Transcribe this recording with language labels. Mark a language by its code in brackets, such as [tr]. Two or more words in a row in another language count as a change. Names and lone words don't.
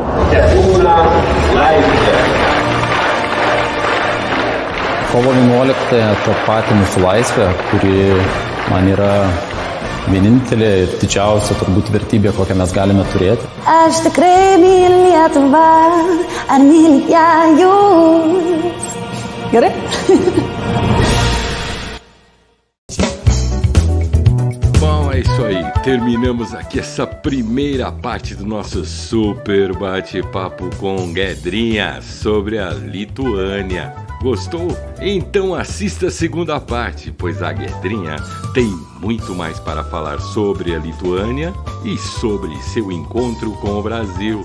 [lt] Kovo 11-ąją tą patį mūsų laisvę, kuri man yra vienintelė ir didžiausia turbūt vertybė, kokią mes galime turėti. Aš tikrai myliu Lietuvą, ar mylit ją jūs? Gerai? [pt] Bom, é isso aí. Terminamos aqui essa primeira parte do nosso super bate-papo com Guedrinha sobre a Lituânia. Gostou? Então assista a segunda parte, pois a Guedrinha tem muito mais para falar sobre a Lituânia e sobre seu encontro com o Brasil.